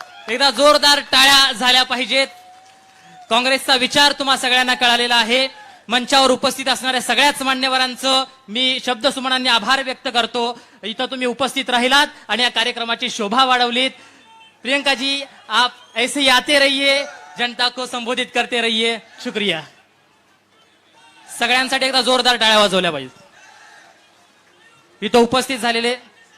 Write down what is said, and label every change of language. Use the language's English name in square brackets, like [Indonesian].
[Marathi] एकदा जोरदार टाळ्या झाल्या पाहिजेत। काँग्रेसचा विचार तुम्हा सगळ्यांना कळालेला आहे। मंचावर उपस्थित असणाऱ्या सगळ्याच मान्यवरांचं मी शब्दसुमनांनी आभार व्यक्त करतो। इथं तुम्ही उपस्थित राहिलात आणि या कार्यक्रमाची शोभा वाढवलीत। [Hindi] प्रियंका जी, आप ऐसे ही आते रहिए, जनता को संबोधित करते रहिए। शुक्रिया। [Marathi] सगळ्यांसाठी एकदा जोरदार टाळ्या वाजवल्या पाहिजे। इथं उपस्थित झालेले